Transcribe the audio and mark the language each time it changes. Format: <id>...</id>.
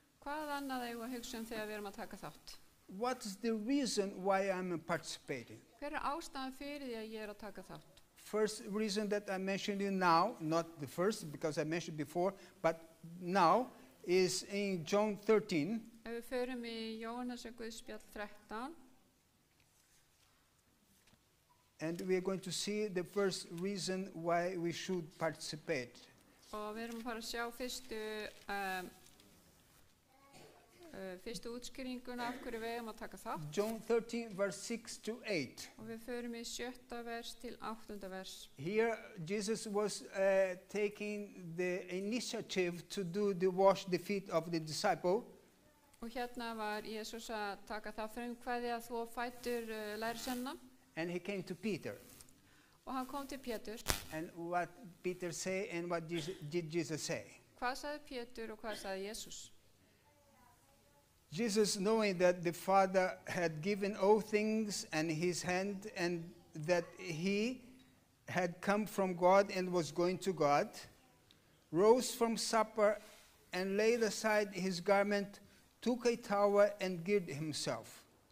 <is>Hvað annað eigum við að hugsa þegar við erum að taka þátt?</is> <en>What is the reason why I'm participating?</en> <is>Hver ástæðan fyrir því að ég að taka þátt?</is> <en>First reason that I mentioned you now, not the first because I mentioned before, but now is in John 13.</en> <is>Ef við förum í Jóhannesar Guðspjall 13</is> <en>And we are going to see the first reason why we should participate.</en> <is>og við erum að fara að sjá fyrstu útskýringuna af hverju við eigum að taka þátt.</is> <en>John 13, verse 6 to 8.</en> <is>Og við förum í 7. vers til 8. vers.</is> <en>Here, Jesus was taking the initiative to wash the feet of the disciple.</en> <is>Og hérna var Jesús að taka það frumkvæði að þvo fætur lærisveinanna.</is> <en>And he came to Peter.</en> <is>Og hann kom til Pétur.</is> <en>And what Peter say and what did Jesus say?</en> <is>Hvað sagði Pétur og hvað sagði Jesús?</is> <en>Jesus, knowing that the Father had given all things in his hand and that he had come from God and was going to God, rose from supper and laid aside his garment, took a towel and girded himself.</en>